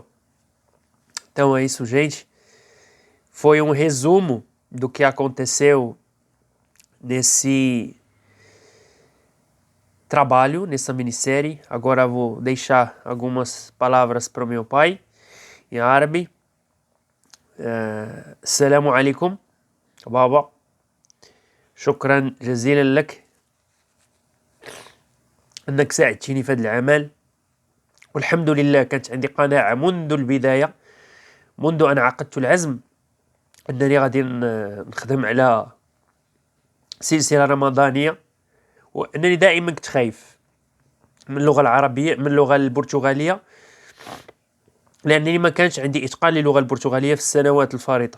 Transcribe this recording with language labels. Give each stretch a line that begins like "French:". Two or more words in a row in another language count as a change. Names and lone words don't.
Portuguese: Então é isso, gente. Foi um resumo do que aconteceu nesse trabalho, nessa minissérie. Agora vou deixar algumas palavras para o meu pai em árabe.
Arabic: السلام عليكم، بابا. شكرا جزيلا لك أنك ساعدتني في هذا العمل، والحمد لله كانت عندي قناعة منذ البداية، منذ أن عقدت العزم أنني غادي نخدم على سلسلة رمضانية، وأنني دائما كنت خايف من اللغة العربية، من اللغة البرتغالية، لأنني ما كانش عندي إتقان للغة البرتغالية في السنوات الفارطة.